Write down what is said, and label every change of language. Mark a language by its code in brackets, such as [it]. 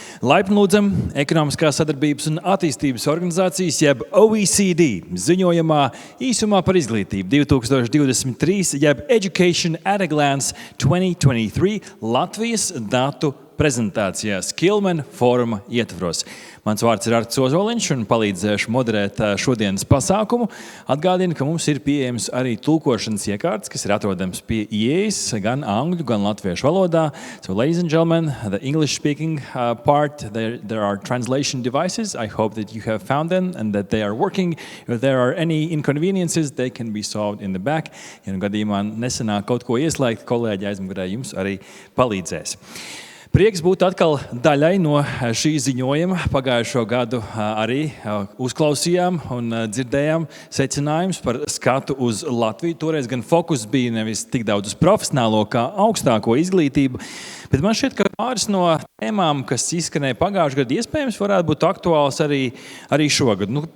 [lv] Laipni lūdzam Ekonomiskās sadarbības un attīstības organizācijas, jeb OECD, ziņojumā īsumā par izglītību 2023, jeb Education at a Glance 2023 Latvijas datu prezentācijā Skillman fóruma ietvaros. Mans vārds ir Arts Ozoliņš un palīdzēšu moderēt šodienas pasākumu. Atgādinu, ka mums ir pieejams arī tulkošanas iekārtas, kas ir atrodams pie ieejas gan angļu, gan latviešu valodā. [en] So, ladies and gentlemen, the English-speaking part, there are translation devices. I hope that you have found them and that they are working. If there are any inconveniences, they can be solved in the back. [lv] Ja nu gadījumā nesanāk kaut ko ieslēgt, kolēģi aizmugurē jums arī palīdzēs. Prieks būt atkal daļai no šī ziņojuma. Pagājušo gadu arī uzklausījām un dzirdējām secinājumus par skatu uz Latviju. Toreiz gan fokus bija nevis tik daudz uz profesionālo kā augstāko izglītību, bet man šķiet, ka pāris no tēmām, kas izskanēja pagājušajā gadā, iespējams varētu būt aktuāls arī šogad.